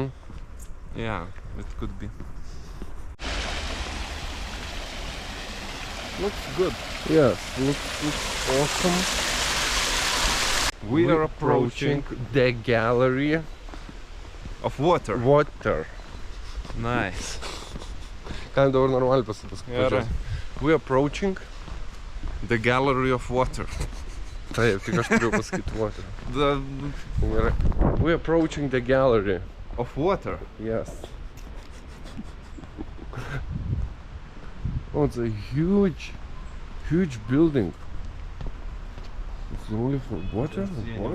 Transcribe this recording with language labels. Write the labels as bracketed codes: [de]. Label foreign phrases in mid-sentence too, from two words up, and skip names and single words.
[en] Yeah, it could be. Looks good. Yes, looks awesome. We are approaching the gallery Of water. water. Nice. [lt] Ką dabar normaliai pasakysiu. [en] We approaching The gallery of water. [lt] Taip, tik aš turiu pasakyti water. [en] The [lt] Gerai. [en] We approaching the gallery. of water. Yes. Oh, it's a huge building. It's only for water? What?